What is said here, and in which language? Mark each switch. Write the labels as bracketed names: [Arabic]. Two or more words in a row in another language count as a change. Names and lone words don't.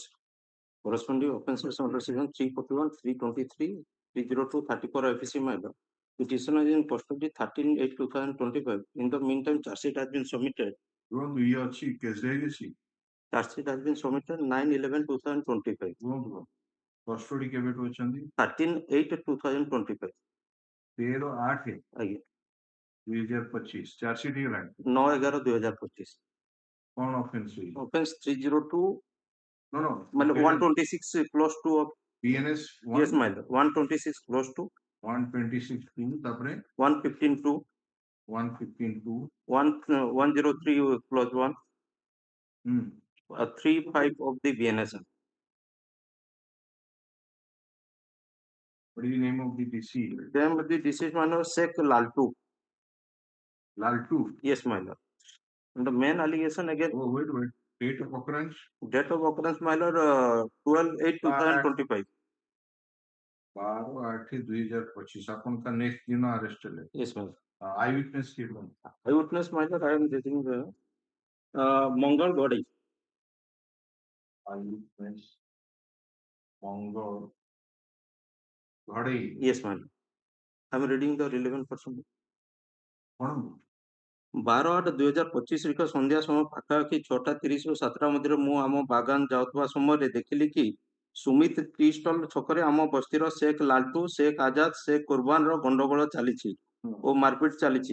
[English] Corresponding offences under section 341, 323, 302, 34 IPC matter. Petitioner is in custody 13/8/2025. In the meantime, charge sheet has been submitted. You want to hear case Charge sheet has been submitted 9/11/2025. [Odia] କଷ୍ଟଡି କେବେଠୁ ଅଛନ୍ତି? 13/8/2025. 13/8 ଆଜ୍ଞା 2025 [English] charge sheet [Odia] ହେଇଗଲାଣି? 9/11/2025. କଣ ଅଫେନ୍ସ ହେଇଛି? [English] Offense 302. No, no. मतलब 126 clause 2 of BNS yes, my lord. 126 clause 2. [Odia] 126 2 ତାପରେ 115 2. 115 2 [English] 103 clause 1. 3(5) of the BNS. What is the name of the deceased? Name of the deceased, my lord, Sheikh Laltu. Laltu? Yes, my lord. And the main allegation again. Oh, wait. Date of occurrence? Date of occurrence, my lord, 12/8/2025. [Odia] 12/8/2025 ଆପଣ ତା ନେକ୍ସଟ ଦିନ ଆରେଷ୍ଟ ହେଲେ? [English] Yes, my lord. eye witness [Odia] କିଏ କଣ? [English] Eyewitness, my lord, I am getting Mangal Godai. eye witness [Odia] ମଙ୍ଗଳ ଘଡେଇ? [English] Yes, my lord. I am reading the relevant person. [Odia] କଣ? 12/8/2025 ସନ୍ଧ୍ୟା ସମୟ ପାଖାପାଖି 6:30 ରୁ 7ଟା ମଧ୍ୟରେ ମୁଁ ଆମ ବାଗାନ ଯାଉଥିବା ସମୟରେ ଦେଖିଲି କି ସୁମିତ ଟି ଷ୍ଟଲ ଛକରେ ଆମ ବସ୍ତିର ଶେଖ ଲାଲଟୁ, ଶେଖ ଆଜାଦ, ଶେଖ କୁରବାନର ଗଣ୍ଡଗୋଳ ଚାଲିଛି ଓ ମାରପିଟ ଚାଲିଛି।